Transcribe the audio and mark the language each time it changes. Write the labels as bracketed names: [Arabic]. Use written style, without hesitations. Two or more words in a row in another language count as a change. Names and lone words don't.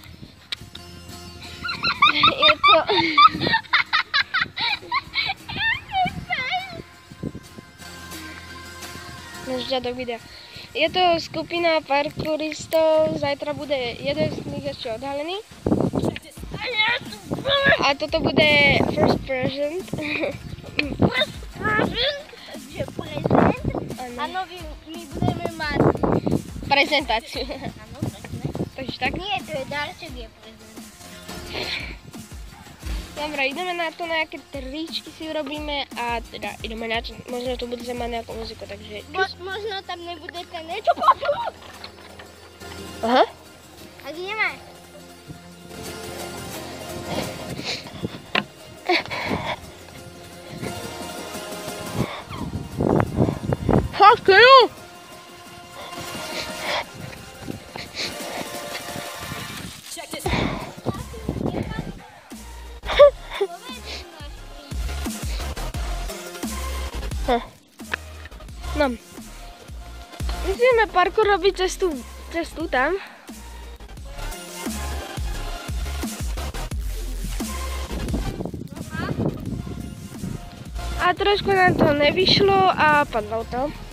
[Slovak] Je to... Žiadok videa. Je to skupina parkouristov, zajtra bude jeden z nich ešte odhalený. A toto bude [English] first present. First present? [Slovak] Takže prezent. Áno, my budeme mať Prezentáciu. Áno, presne. Takže tak. Nie, to je darček, je prezent. Dobre, ideme na to, nejaké tričky si urobíme a teda ideme na to, možno tu bude mať nejakú muziku, takže čus. Možno tam nebude ten niečo počuť. Aha. Tak ideme. [English] Fuck you! [Slovak] No. Musíme parkour robiť cestu tam. A trošku nám to nevyšlo a padlo to.